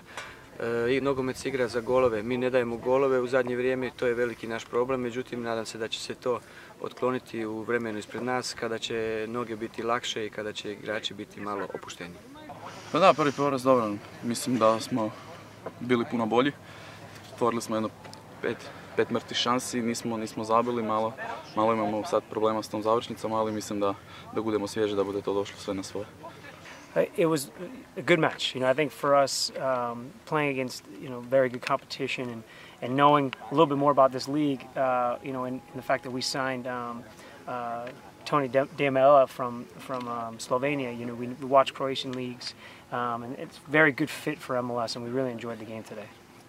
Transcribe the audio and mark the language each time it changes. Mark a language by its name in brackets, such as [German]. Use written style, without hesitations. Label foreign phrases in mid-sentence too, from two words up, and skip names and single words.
[Croatian] I nogomet se igra za golove. Mi ne dajemo golove u zadnje vrijeme, to je veliki naš problem, međutim nadam se da će se to otkloniti u vremenu ispred nas kada će noge biti lakše i kada će igrači biti malo opušteniji. Pa da, prvi poraz dobro. Mislim da smo bili puno bolji. Stvorili smo jedno pet mrtvih šansi, nismo zabili, malo imamo sad problema s tom završnicom, ali mislim da budemo svježi, da bude to došlo sve na svoje. [English] It was a good match. I think for us, playing against very good competition and knowing a little bit more about this league, and the fact that we signed Tony Demela from Slovenia. We watch Croatian leagues, and it's a very good fit for MLS, and we really enjoyed the game today.